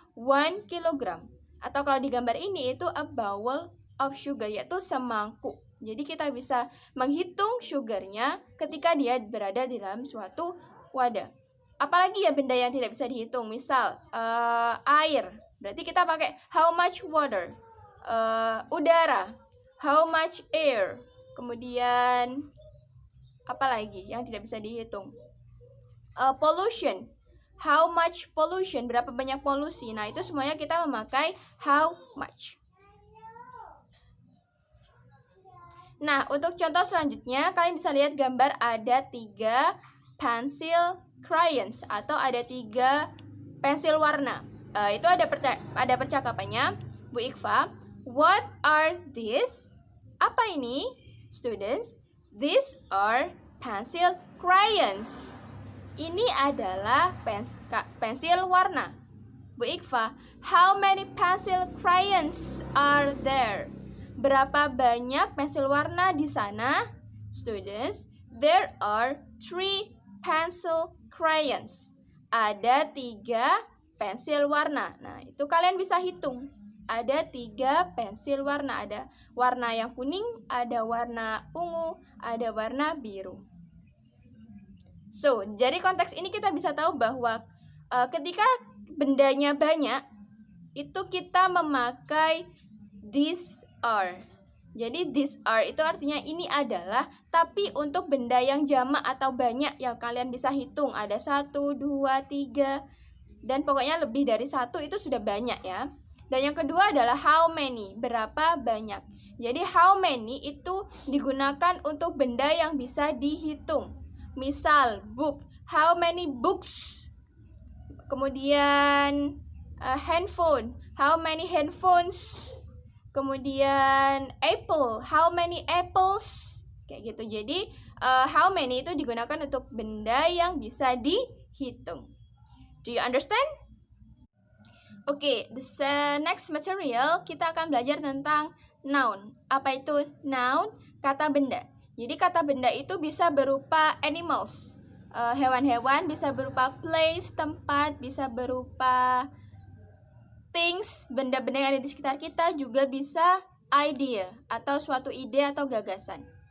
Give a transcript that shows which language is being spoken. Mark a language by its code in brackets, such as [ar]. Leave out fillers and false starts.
[id] 1 kilogram. Atau kalau di gambar ini itu [en] a bowl of sugar, [id] yaitu semangkuk. Jadi kita bisa menghitung sugarnya ketika dia berada di dalam suatu wadah. Apalagi ya benda yang tidak bisa dihitung, misal air. Berarti kita pakai [en] how much water, [id] udara, [en] how much air. [id] Kemudian apa lagi yang tidak bisa dihitung? Pollution, [en] how much pollution, [id] berapa banyak polusi. Nah itu semuanya kita memakai how much. Nah untuk contoh selanjutnya kalian bisa lihat gambar ada 3 [en] pencil crayons [id] atau ada 3 pensil warna. Itu ada percakapannya. Bu Iqfa, [en] what are these? [id] Apa ini? [en] Students, these are pencil crayons. [id] Ini adalah pensil warna. [en] Bu Iqfa, how many pencil crayons are there? [id] Berapa banyak pensil warna di sana? [en] Students, there are 3 pencil crayons. [id] Ada 3 pensil warna. Nah, itu kalian bisa hitung. Ada 3 pensil warna. Ada warna yang kuning, ada warna ungu, ada warna biru. So, dari konteks ini kita bisa tahu bahwa ketika bendanya banyak, itu kita memakai [en] these are. [id] Jadi [en] these are [id] itu artinya ini adalah, tapi untuk benda yang jamak atau banyak yang kalian bisa hitung. Ada 1, 2, 3, dan pokoknya lebih dari 1 itu sudah banyak ya. Dan yang kedua adalah [en] how many, [id] berapa banyak. Jadi how many itu digunakan untuk benda yang bisa dihitung. Misal book, [en] how many books. [id] Kemudian handphone, [en] how many handphones. [id] Kemudian apple, [en] how many apples. [id] Kayak gitu. Jadi [en] how many [id] itu digunakan untuk benda yang bisa dihitung. [en] Do you understand? [id] Oke, [en] next material [id] kita akan belajar tentang noun. Apa itu noun? Kata benda. Jadi kata benda itu bisa berupa animals, hewan-hewan, bisa berupa place, tempat, bisa berupa things, benda-benda yang ada di sekitar kita, juga bisa idea atau suatu ide atau gagasan.